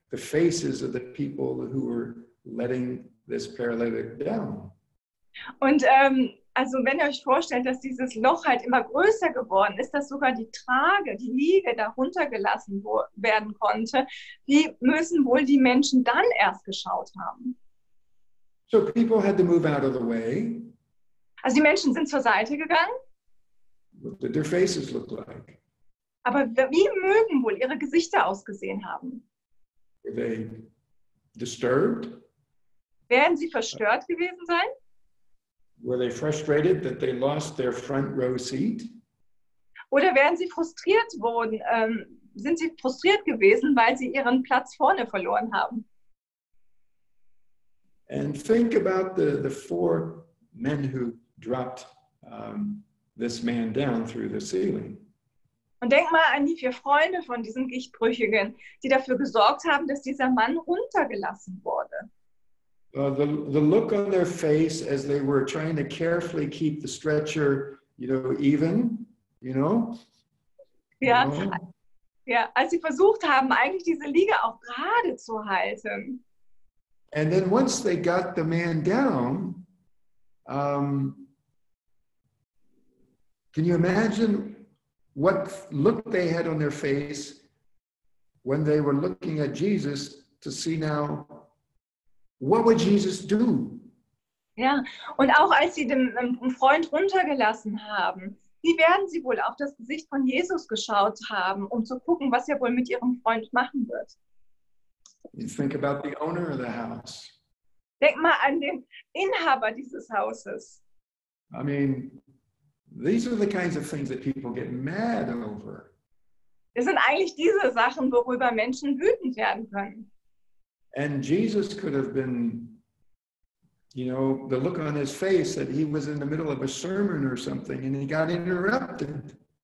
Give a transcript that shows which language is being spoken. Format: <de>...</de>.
<en>The faces of the people who were letting this paralytic down.</en> <de>Und also wenn ihr euch vorstellt, dass dieses Loch halt immer größer geworden ist, dass sogar die Trage, die Liege da runtergelassen werden konnte, wie müssen wohl die Menschen dann erst geschaut haben?</de> <en>So people had to move out of the way.</en> <de>Also die Menschen sind zur Seite gegangen.</de> <en>What did their faces look like?</en> <de>Aber wie mögen wohl ihre Gesichter ausgesehen haben?</de> <en>Were they disturbed?</en> <de>Werden sie verstört gewesen sein?</de> <en>Were they frustrated that they lost their front row seat?</en> <de>Oder werden sie frustriert sind sie frustriert gewesen, weil sie ihren Platz vorne verloren haben?</de> <en>And think about the four men who dropped this man down through the ceiling.</en> <de>Und denk mal an die 4 Freunde von diesem Gichtbrüchigen, die dafür gesorgt haben, dass dieser Mann runtergelassen wurde.</de> <en>The look on their face as they were trying to carefully keep the stretcher, even,</en> <de>Ja, ja, als sie versucht haben, eigentlich diese Liege auch gerade zu halten.</de> <en>And then once they got the man down, can you imagine what look they had on their face when they were looking at Jesus to see now, what would Jesus do?</en> <de>Ja, und auch als sie den Freund runtergelassen haben, wie werden sie wohl auf das Gesicht von Jesus geschaut haben, um zu gucken, was er wohl mit ihrem Freund machen wird?</de> <en>You think about the owner of the house.</en> <de>Denk mal an den Inhaber dieses Hauses.</de> <en>I mean, these are the kinds of things that people get mad over.</en> <de>Das sind eigentlich diese Sachen, worüber Menschen wütend werden können.</de> <en>And Jesus could have been, the look on his face that he was in the middle of a sermon or something and he got interrupted.</en>